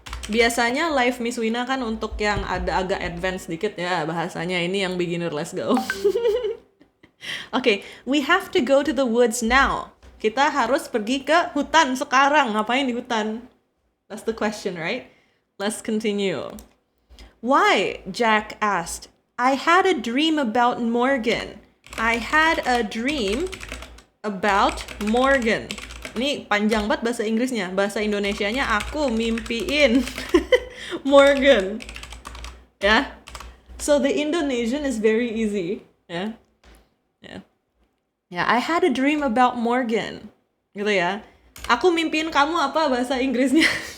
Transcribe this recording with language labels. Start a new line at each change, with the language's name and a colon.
Indonesian: Biasanya live Miss Wina kan untuk yang ada agak advance dikit ya bahasanya. Ini yang beginner,
English: let's go. Okay, we have to go to the woods now.
Indonesian: Kita harus pergi ke hutan sekarang. Ngapain di hutan?
English: That's the question, right? Let's continue. Why? Jack asked. I had a dream about Morgan. I had a dream about Morgan.
Indonesian: Ini panjang banget bahasa Inggrisnya. Bahasa Indonesianya aku mimpiin Morgan. Ya.
English: So the Indonesian is very easy.
Indonesian: Ya. Ya,
English: I had a dream about Morgan.
Indonesian: Gitu ya. Aku mimpiin kamu apa bahasa Inggrisnya?